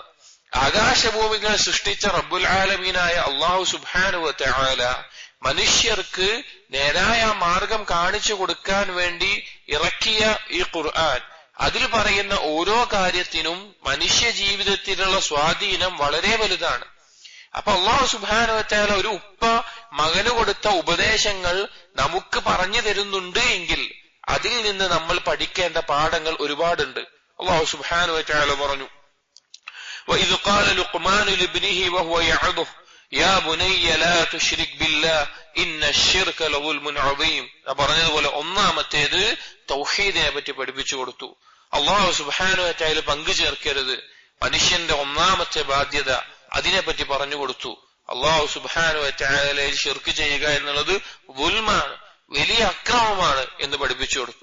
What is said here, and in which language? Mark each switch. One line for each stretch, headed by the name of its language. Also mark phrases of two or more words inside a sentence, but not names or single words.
Malayalam: ആകാശഭൂമികൾ സൃഷ്ടിച്ച റബ്ബുൽ ആലമീനായ അള്ളാഹു
Arabic: سبحانه وتعالى
Malayalam: മനുഷ്യർക്ക് നേരായ മാർഗം കാണിച്ചു കൊടുക്കാൻ വേണ്ടി ഇറക്കിയ ഈ ഖുർആൻ, അതിൽ പറയുന്ന ഓരോ കാര്യത്തിനും മനുഷ്യ ജീവിതത്തിലുള്ള സ്വാധീനം വളരെ വലുതാണ്. അപ്പൊ അല്ലാഹു
Arabic: سبحانه وتعالى
Malayalam: ഒരു ഉപ്പ മകന് കൊടുത്ത ഉപദേശങ്ങൾ നമുക്ക് പറഞ്ഞു തരുന്നുണ്ട് എങ്കിൽ അതിൽ നിന്ന് നമ്മൾ പഠിക്കേണ്ട പാഠങ്ങൾ ഒരുപാടുണ്ട്. അല്ലാഹു
Arabic: سبحانه وتعالى
Malayalam: പറഞ്ഞു,
Arabic: وَإِذْ قَالَ لُقْمَانُ لِابْنِهِ وَهُوَ يَعِظُهُ يَا بُنَيَّ لَا تُشْرِكْ بِاللَّهِ إِنَّ الشِّرْكَ لَظُلْمٌ عَظِيمٌ.
Malayalam: പറഞ്ഞതുപോലെ ഒന്നാമത്തേത് തൗഹീദിനെ പറ്റി പഠിപ്പിച്ചു കൊടുത്തു. അല്ലാഹു
Arabic: سبحانه وتعالى
Malayalam: പങ്കു ചേർക്കരുത്, മനുഷ്യന്റെ ഒന്നാമത്തെ ബാധ്യത, അതിനെപ്പറ്റി പറഞ്ഞു കൊടുത്തു. അല്ലാഹു സുബ്ഹാനഹു വ തആലയെ ശിർക്ക് ചെയ്യുക എന്നുള്ളത് ദുൽമാണ്, വലിയ അക്രമമാണ് എന്ന് പഠിപ്പിച്ചു കൊടുത്തു.